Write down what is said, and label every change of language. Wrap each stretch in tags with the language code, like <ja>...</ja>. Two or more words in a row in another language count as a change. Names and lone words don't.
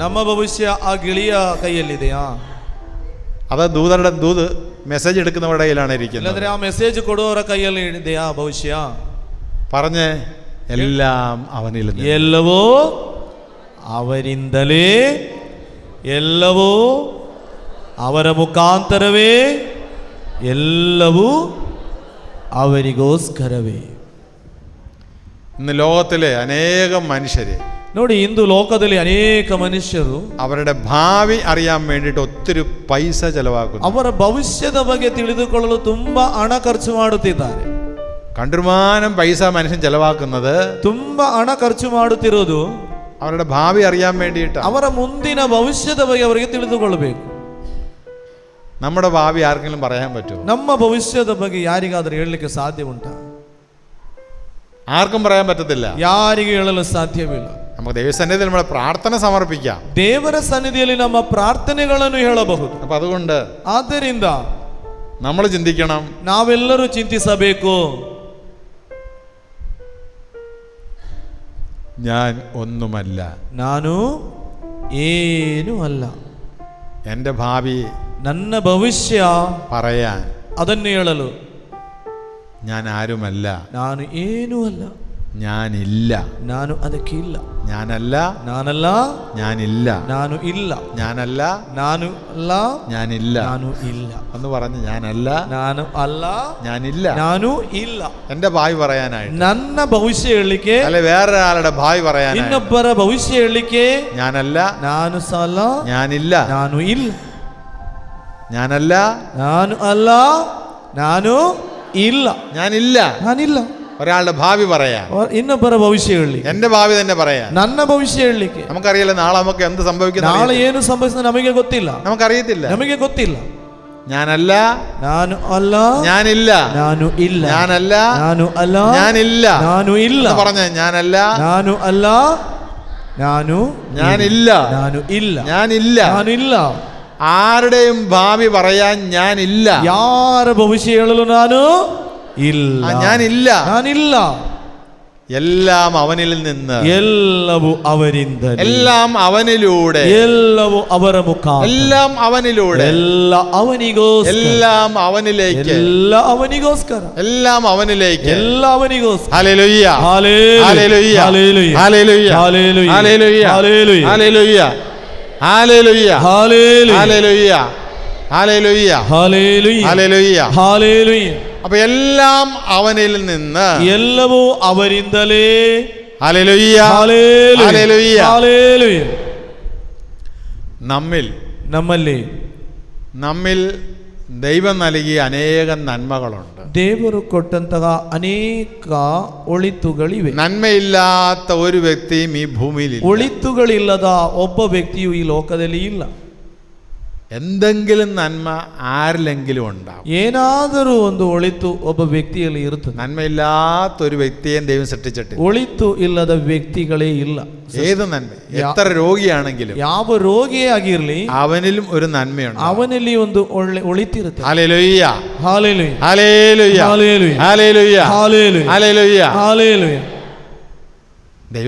<kn>ನಮ್ಮ ಭವಿಷ್ಯ ಆ ಗಿಳಿಯ ಕೈಯಲ್ಲಿದೆಯಾ?</kn> <ml>അത് ദൂത് മെസ്സേജ് എടുക്കുന്നവരുടെ കയ്യിലാണ് ഇരിക്കുന്നത്.</ml> <kn>ಇಲ್ಲದ್ರೆ ಆ ಮೆಸೇಜ್ ಕೊಡುವವರ ಕೈಯಲ್ಲಿ ಇದೆಯಾ ಭವಿಷ್ಯ?</kn> <ml>പറഞ്ഞ് എല്ലാം അവനിൽ നിന്ന്,</ml> <kn>ಎಲ್ಲವೂ ಅವರಿಂದಲೇ, ಎಲ್ಲವೂ ಅವರ ಮುಖಾಂತರವೇ, ಎಲ್ಲವೂ ಅವರಿಗೋಸ್ಕರವೇ.</kn> <ml>ഇന്ന് ലോകത്തിലെ അനേകം മനുഷ്യര്</ml> <kn>ನೋಡಿ, ಇಂದು ಲೋಕದಲ್ಲಿ ಅನೇಕ ಮನುಷ್ಯರು</kn> <ml>അവരുടെ ഭാവി അറിയാൻ വേണ്ടിയിട്ട് ഒത്തിരി പൈസ ചെലവാക്കുന്നു.</ml> <kn>ಅವರ ಭವಿಷ್ಯದ ಬಗ್ಗೆ ತಿಳಿದುಕೊಳ್ಳಲು ತುಂಬಾ ಹಣ ಖರ್ಚು ಮಾಡುತ್ತಿದ್ದಾರೆ.</kn> <ml>കണ്ടുമാനം പൈസ മനുഷ്യൻ ചെലവാക്കുന്നത്</ml> <kn>ತುಂಬಾ ಹಣ ಖರ್ಚು ಮಾಡುತ್ತಿರುವುದು</kn> <ml>അവരുടെ ഭാവി അറിയാൻ വേണ്ടിയിട്ട്.</ml> <kn>ಅವರ ಮುಂದಿನ ಭವಿಷ್ಯದ ಬಗ್ಗೆ ಅವರಿಗೆ ತಿಳಿದುಕೊಳ್ಳಬೇಕು.</kn> <ml>നമ്മുടെ ഭാവി ആർക്കെങ്കിലും പറയാൻ പറ്റുമോ?</ml> <kn>ನಮ್ಮ ಭವಿಷ್ಯದ ಬಗ್ಗೆ ಯಾರಿಗಾದರೂ ಹೇಳಲಿಕ್ಕೆ ಸಾಧ್ಯ ಉಂಟಾ?</kn> <ml>ആർക്കും പറയാൻ പറ്റത്തില്ല.</ml> <kn>ಯಾರಿಗೆ ಹೇಳಲು ಸಾಧ್ಯವಿಲ್ಲ.</kn> <ml>നമുക്ക് ദൈവസന്നിധിയിൽ നമ്മുടെ പ്രാർത്ഥന സമർപ്പിക്കാം.</ml> <kn>ದೇವರ ಸನ್ನಿಧಿಯಲ್ಲಿ ನಮ್ಮ ಪ್ರಾರ್ಥನೆಗಳನ್ನು ಹೇಳಬಹುದು.</kn> <ml>അപ്പൊ അതുകൊണ്ട്</ml> <kn>ಆದ್ದರಿಂದ</kn> <ml>നമ്മൾ ചിന്തിക്കണം,</ml> <kn>ನಾವೆಲ್ಲರೂ ಚಿಂತಿಸಬೇಕು.</kn> <ml>ഞാൻ ഒന്നുമല്ല,</ml> <kn>ನಾನು ಏನೂ ಅಲ್ಲ.</kn> <ml>എൻ്റെ ഭാവി</ml> <kn>ನನ್ನ ಭವಿಷ್ಯ</kn> <ml>പറയാൻ</ml> <kn>ಅದನ್ನು ಹೇಳಲು</kn> <ml>ഞാൻ ആരുമല്ല,</ml> <kn>ನಾನು ಏನೂ ಅಲ್ಲ,</kn> <ml>ഞാനില്ല,</ml> <kn>ನಾನು ಅದಕ್ಕೆ ಇಲ್ಲ,</kn> <ml>ഞാനല്ല,</ml> <kn>ನಾನಲ್ಲ,</kn> <ml>ഞാനില്ല,</ml> <kn>ನಾನು ಇಲ್ಲ,</kn> <ml>ഞാനല്ല,</ml> <kn>ನಾನು ಅಲ್ಲ,</kn> <ml>ഞാനില്ല.</ml> <kn>ನಾನು ಇಲ್ಲ,</kn> <ml>ഒന്ന് പറഞ്ഞ് ഞാനല്ല,</ml> <kn>ನಾನು ಅಲ್ಲ,</kn> <ml>ഞാനില്ല.</ml> <kn>ನಾನು ಇಲ್ಲ.</kn> <ml>എൻ്റെ ഭാവി പറയാനായിട്ട്,</ml> <kn>ನನ್ನ ಭವಿಷ್ಯ ಹೇಳಲಿಕ್ಕೆ,</kn> <ml>അല്ലെ വേറൊരാളുടെ ഭാവി പറയാനായിട്ട്,</ml> <kn>ಇನ್ನೊಬ್ಬರ ಭವಿಷ್ಯ ಹೇಳಲಿಕ್ಕೆ</kn> <ml>ഞാനല്ല,</ml> <kn>ನಾನು ಸಲ್ಲ,</kn> <ml>ഞാനില്ല,</ml> <kn>ನಾನು ಇಲ್ಲ,</kn> <ml>ഞാനല്ല,</ml> <kn>ನಾನು ಅಲ್ಲ, ನಾನು ಇಲ್ಲ,</kn> <ml>ഞാനില്ല.</ml> <kn>ನಾನಿಲ್ಲ.</kn> <ml>ഒരാളുടെ ഭാവി പറയാൻ,</ml> <kn>ಇನ್ನೊಬ್ಬರ ಭವಿಷ್ಯ ಹೇಳಲಿಕ್ಕೆ,</kn> <ml>എന്റെ ഭാവി തന്നെ പറയാൻ.</ml> <kn>ನನ್ನ ಭವಿಷ್ಯ ಹೇಳಲಿಕ್ಕೆ.</kn> <ml>നമുക്കറിയില്ല നാളെ നമുക്ക് എന്ത് സംഭവിക്കുന്നു,</ml> <kn>ನಾಳೆ ಏನು ಸಂಭವಿಸುತ್ತದೆ ನಮಗೆ ಗೊತ್ತಿಲ್ಲ,</kn> <ml>നമുക്കറിയത്തില്ല.</ml> <kn>ನಮಗೆ ಗೊತ್ತಿಲ್ಲ.</kn> <ml>ഞാനല്ല,</ml> <kn>ನಾನು ಅಲ್ಲ,</kn> <ml>ഞാനില്ല,</ml> <kn>ನಾನು ಇಲ್ಲ,</kn> <ml>ഞാനല്ല,</ml> <kn>ನಾನು ಅಲ್ಲ,</kn> <ml>ഞാനില്ല,</ml> <kn>ನಾನು ಇಲ್ಲ.</kn> <ml>പറഞ്ഞ ഞാനല്ല,</ml> <kn>ನಾನು ಅಲ್ಲ, ನಾನು</kn> <ml>ഞാനില്ല,</ml> <kn>ನಾನು ಇಲ್ಲ,</kn> <ml>ഞാനില്ല.</ml> <kn>ನಾನು ಇಲ್ಲ.</kn> <ml>ആരുടെയും ഭാവി പറയാൻ ഞാനില്ല.</ml> <kn>ಯಾರ ಭವಿಷ್ಯ ಹೇಳಲು ನಾನು ಇಲ್ಲ,</kn> <ml>ഞാനില്ല.</ml> <kn>ನಾನಿಲ್ಲ.</kn> <ml>എല്ലാം അവനിൽ നിന്ന്,</ml> <kn>ಎಲ್ಲವೂ ಅವರಿಂದ,</kn> <ml>എല്ലാം അവനിലൂടെ,</ml> <kn>ಎಲ್ಲವೂ ಅವರ ಮುಖಾಂತರ,</kn> <ml>എല്ലാം അവനിലൂടെ,</ml> <kn>ಎಲ್ಲ ಅವನಿಗೋಸ್ಕರ,</kn> <ml>എല്ലാം അവനിലേക്ക്,</ml> <kn>ಎಲ್ಲ ಅವನಿಗೋಸ್ಕರ,</kn> <ml>എല്ലാം അവനിലേക്ക്,</ml> <kn>ಎಲ್ಲ ಅವನಿಗೋಸ್ಕರ.</kn> <ml>ഹല്ലേലൂയ, ഹല്ലേലൂയ, ഹല്ലേലൂയ, ഹല്ലേലൂയ, ഹല്ലേലൂയ, ഹല്ലേലൂയ, ഹല്ലേലൂയ, ഹല്ലേലൂയ, ഹല്ലേലൂയ, ഹല്ലേലൂയ, ഹല്ലേലൂയ, ഹല്ലേലൂയ, ഹല്ലേലൂയ, ഹല്ലേലൂയ, ഹല്ലേലൂയ. ഹല്ലേലൂയ. അപ്പൊ എല്ലാം അവനിൽ നിന്ന്,</ml> <kn>ಎಲ್ಲವೂ ಅವರಿಂದಲೇ.</kn> <ml>ഹല്ലേലൂയ, ഹല്ലേലൂയ, ഹല്ലേലൂയ. ഹല്ലേലൂയ. നമ്മിൽ ദൈവം നൽകിയ അനേകം നന്മകളുണ്ട്.</ml> <kn>ದೇವರು ಕೊಟ್ಟಂತಹ ಅನೇಕ ಒಳಿತುಗಳಿವೆ.</kn> <ml>നന്മയില്ലാത്ത ഒരു വ്യക്തിയും ഈ ഭൂമിയിൽ,</ml> <kn>ಒಳಿತುಗಳಿಲ್ಲದ ಒಬ್ಬ ವ್ಯಕ್ತಿಯು ಈ ಲೋಕದಲ್ಲಿ ಇಲ್ಲ.</kn> <ml>എന്തെങ്കിലും നന്മ ആരിലെങ്കിലും ഉണ്ടാവും.</ml> <kn>ಏನಾದರೂ ಒಂದು ಒಳಿತು ಒಬ್ಬ ವ್ಯಕ್ತಿಯಲ್ಲಿ ಇರುತ್ತದೆ.</kn> <ml>നന്മയില്ലാത്ത ഒരു വ്യക്തിയെ ദൈവം സൃഷ്ടിച്ചിട്ടില്ല.</ml> <kn>ಒಳಿತು ಇಲ್ಲದ ವ್ಯಕ್ತಿಗಳೇ ಇಲ್ಲ.</kn> <ml>ഏത് നന്മ, എത്ര രോഗിയാണെങ്കിലും,</ml> <kn>ಯಾವ ರೋಗಿಯೇ ಆಗಿರಲಿ,</kn> <ml>അവനിലും ഒരു നന്മയുണ്ട്.</ml> <kn>ಅವನಲ್ಲಿ ಒಂದು ಒಳಿತಿರುತ್ತೆ.</kn> <ml>ഹല്ലേലൂയ, ഹല്ലേലൂയ, ഹല്ലേലൂയ, ഹല്ലേലൂയ, ഹല്ലേലൂയ, ഹല്ലേലൂയ, ഹല്ലേലൂയ. ഹല്ലേലൂയ.</ml>